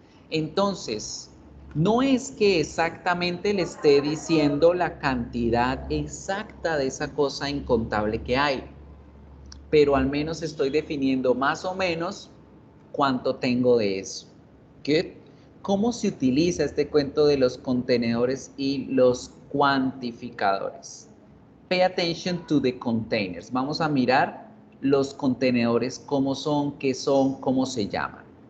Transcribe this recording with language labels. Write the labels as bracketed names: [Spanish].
[Spanish] Entonces, no es que exactamente le esté diciendo la cantidad exacta de esa cosa incontable que hay, pero al menos estoy definiendo más o menos cuánto tengo de eso. [English] Good. [Spanish] ¿Cómo se utiliza este cuento de los contenedores y los cuantificadores? [English] Pay attention to the containers. [Spanish] Vamos a mirar los contenedores, cómo son, qué son, cómo se llaman.